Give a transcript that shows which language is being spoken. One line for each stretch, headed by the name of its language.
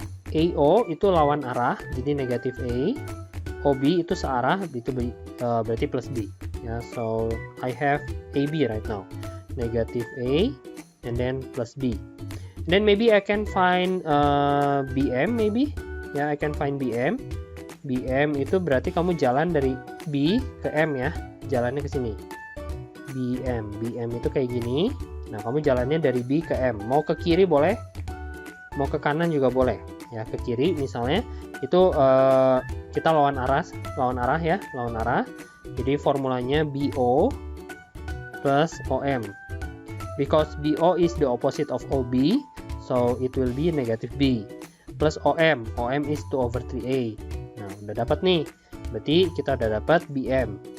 Indonesian: AO itu lawan arah, jadi negatif A. OB itu searah, itu berarti plus B, ya.
English: So I have AB right now, negative A and then plus B. Then maybe I can find BM, maybe, ya. I can find BM.
Indonesian: BM itu berarti kamu jalan dari B ke M, ya, jalannya ke sini. BM itu kayak gini, Nah, kamu jalannya dari B ke M. Mau ke kiri boleh, mau ke kanan juga boleh. Ya, ke kiri misalnya itu kita lawan arah ya, lawan arah. Jadi formulanya BO plus OM.
English: Because BO is the opposite of OB, so it will be negative B. Plus OM, OM is 2 over 3A.
Indonesian: Nah, udah dapat nih. Berarti kita udah dapat BM.